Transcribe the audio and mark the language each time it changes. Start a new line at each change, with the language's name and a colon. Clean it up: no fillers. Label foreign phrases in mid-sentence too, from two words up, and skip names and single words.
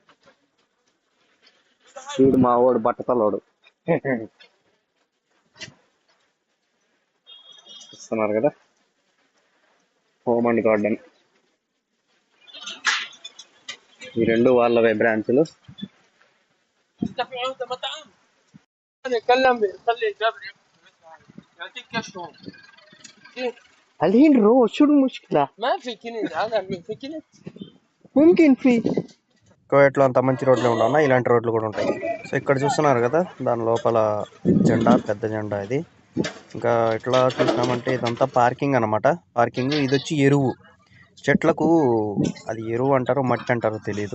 Telugu: వీడు మా వాడు బట్టతలోడు. చూస్తున్నారు కదా, హోమ్ అండ్ గార్డెన్. ఈ రెండు వాళ్ళవే బ్రాంచ్లు.
Arabic: الحين رو شو المشكلة؟ ما في كنز هذا في كنز ممكن في
Telugu: కువైట్లో అంత మంచి రోడ్లు ఉండవు, ఇలాంటి రోడ్లు కూడా ఉంటాయి. సో ఇక్కడ చూస్తున్నారు కదా, దాని లోపల జెండా, పెద్ద జెండా ఇది. ఇంకా ఇట్లా చూసినామంటే ఇదంతా పార్కింగ్ అనమాట. పార్కింగ్ ఇది వచ్చి ఎరువు చెట్లకు, అది ఎరువు అంటారో మట్టి అంటారో తెలీదు.